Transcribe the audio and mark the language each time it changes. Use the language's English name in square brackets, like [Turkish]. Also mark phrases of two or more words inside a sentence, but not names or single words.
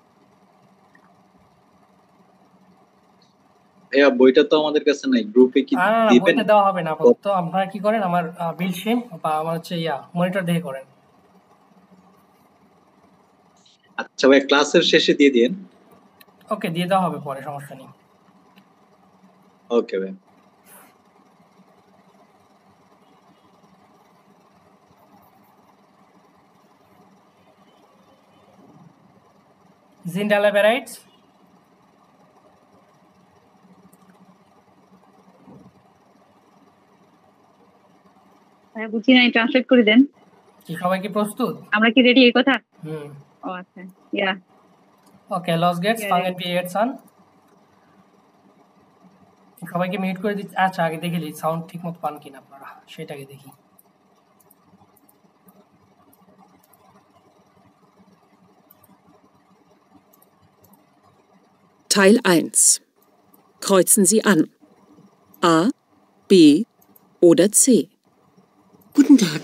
[Bangla] ভাইয়া বইটা তো আমাদের কাছে নাই, গ্রুপে কি না, দিবেন? বইটা দেওয়া হবে না আপাতত। আপনারা কি করেন, আমার বিল সিম বা আমার মনিটর দেখে করেন। আচ্ছা ভাই, ক্লাসের শেষে দিয়ে দিন। ওকে, দিয়ে দেওয়া হবে পরে, সমস্যা নেই। ওকে ভাই। [German] Sind alle bereit? [Bangla] বুঝি নাই, ট্রান্সলেট করে দেন। কি সবাই কি প্রস্তুত? আমরা কি রেডি এই কথা? ও আচ্ছা, ইয়া। ওকে, [German] los geht's, fangen wir jetzt an. [Bangla] সবাইকে মিউট করে দিচ্ছি। আচ্ছা, আগে দেখে নিই সাউন্ড ঠিকমতো পান কিনা আপনারা, সেটাকে দেখি। [German] Teil 1. Kreuzen Sie an. A, B oder C. Guten Tag.